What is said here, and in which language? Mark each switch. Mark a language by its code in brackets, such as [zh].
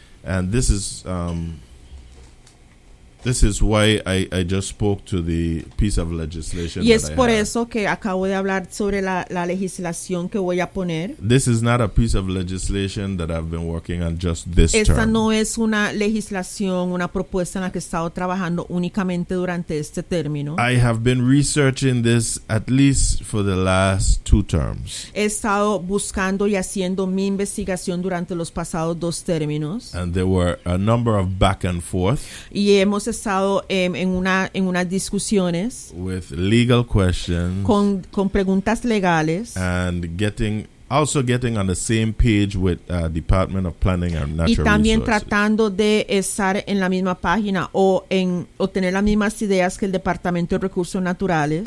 [en] And this is why I just spoke to the piece of legislation. [es] Y es por eso que acabo de hablar sobre la legislación que voy a poner. [en] This is not a piece of legislation that I've been working on just this term. [es] Esta no es una legislación, una propuesta en la que he estado trabajando únicamente durante este término. [en] I have been researching this at least for the last two terms. [es] He estado buscando y haciendo mi investigación durante los pasados dos términos. [en] And there were a number of back and forth. [es] Y hemos estado en unas discusiones [en] with legal questions, [es] con preguntas legales, [en] and getting on the same page with Department of Planning and Natural Resources, [es] y también tratando de estar en la misma página o tener las mismas ideas que el Departamento de Recursos Naturales.